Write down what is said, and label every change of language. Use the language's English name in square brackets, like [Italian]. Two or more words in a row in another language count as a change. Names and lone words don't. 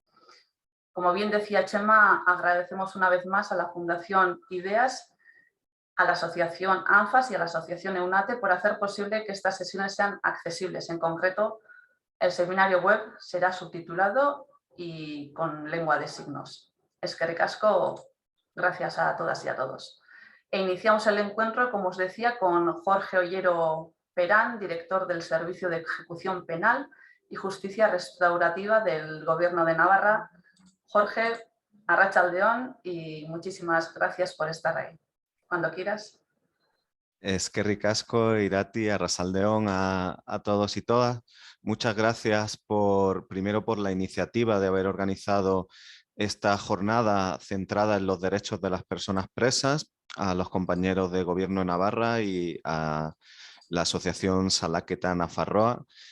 [Spanish] Como bien decía Chema, agradecemos una vez más a la Fundación Ideas, a la Asociación ANFAS y a la Asociación EUNATE por hacer posible que estas sesiones sean accesibles. En concreto, el seminario web será subtitulado y con lengua de signos. [Basque] Eskerrik asko, [Spanish] gracias a todas y a todos. E iniciamos el encuentro, como os decía, con Jorge Ollero Perán, director del Servicio de Ejecución Penal y Justicia Restaurativa del Gobierno de Navarra. Jorge, arratsaldeon y muchísimas gracias por estar ahí. Cuando quieras. [Basque] Eskerrik asko, Irati, arratsaldeon [Spanish] a todos y todas. Muchas gracias primero por la iniciativa de haber organizado esta jornada centrada en los derechos de las personas presas, a los compañeros de Gobierno de Navarra y a la Asociación Salaketan Nafarroa.